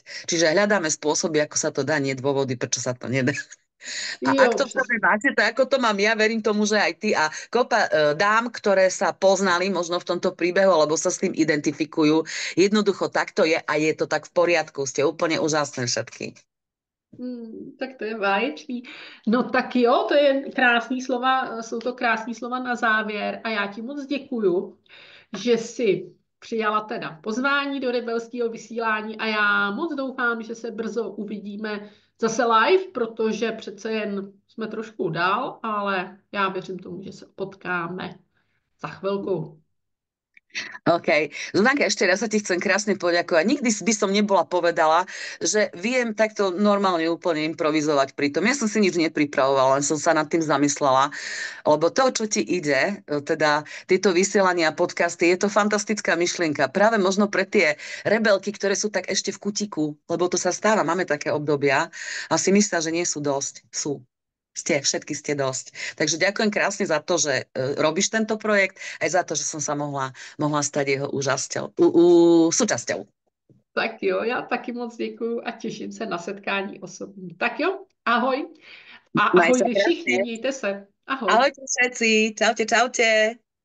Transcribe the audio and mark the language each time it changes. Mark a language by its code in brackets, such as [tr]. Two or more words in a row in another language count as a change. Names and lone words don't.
[sk] Čiže hľadáme spôsoby, ako sa to dá, nie dôvody, prečo sa to nedá. A ak to v sebe máte, tak ako to mám ja, verím tomu, že aj ty a kopa dám, ktoré sa poznali možno v tomto príbehu, alebo sa s tým identifikujú. Jednoducho takto je a je to tak v poriadku. Ste úplne úžasné všetky. [cs] Tak to je báječný. No tak jo, to je krásný slova, jsou to krásný slova na závěr a já ti moc děkuju, že jsi přijala teda pozvání do rebelského vysílání a já moc doufám, že se brzo uvidíme zase live, protože přece jen jsme trošku dál, ale já věřím tomu, že se potkáme za chvilku. OK. [sk] Zuzanka, ešte raz sa ti chcem krásne poďakovať. Nikdy by som nebola povedala, že viem takto normálne úplne improvizovať pri tom. Ja som si nič nepripravovala, len som sa nad tým zamyslela, lebo to, čo ti ide, teda tieto vysielania a podcasty, je to fantastická myšlienka. Práve možno pre tie rebelky, ktoré sú tak ešte v kutiku, lebo to sa stáva, máme také obdobia a si myslia, že nie sú dosť. Sú. Všetky ste dosť. Takže ďakujem krásne za to, že robíš tento projekt, aj za to, že som sa mohla stať jeho súčasťou. [cs] Tak jo, já taky moc děkuju a těším se na setkání osobní. Tak jo, ahoj. A ahoj vy všichni, mějte se. Ahoj. [sk] Ahojte všetci, čaute, čaute.